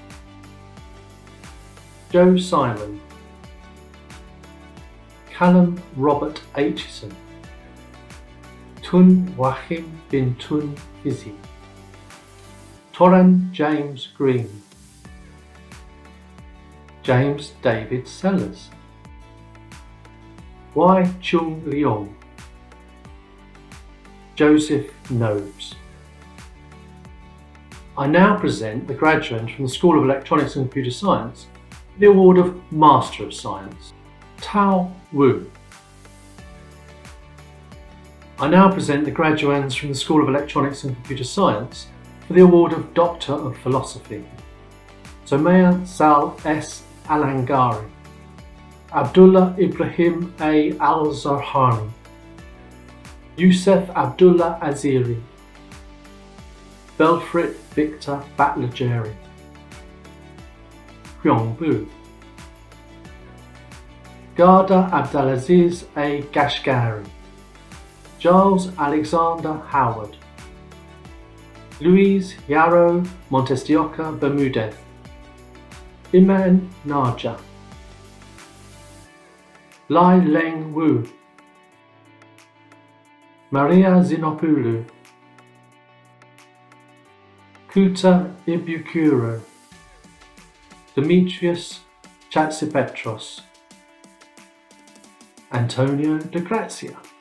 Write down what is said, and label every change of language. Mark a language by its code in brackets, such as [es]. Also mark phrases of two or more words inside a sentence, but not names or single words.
[en] Joe Simon, Callum Robert Aitchison, Tun Wahim bin Tun Fizi, Toran James Green, James David Sellers, Wai Chung Leong, Joseph Nobes. I now present the graduates from the School of Electronics and Computer Science for the award of Master of Science, Tao Wu. I now present the graduates from the School of Electronics and Computer Science for the award of Doctor of Philosophy, Somaya Sal S. Alangari, Abdullah Ibrahim A. Al-Zarhani, Youssef Abdullah Aziri, Belfrit Victor Batlageri, Hyong Bu, Garda Abdelaziz A. Gashgari, Giles Alexander Howard, Louise Yarrow Montestioca Bermudez, Iman Naja, Lai Leng Wu, Maria Zinopoulou, Kuta Ibukuro, Demetrius Chatsipetros, Antonio de Grazia,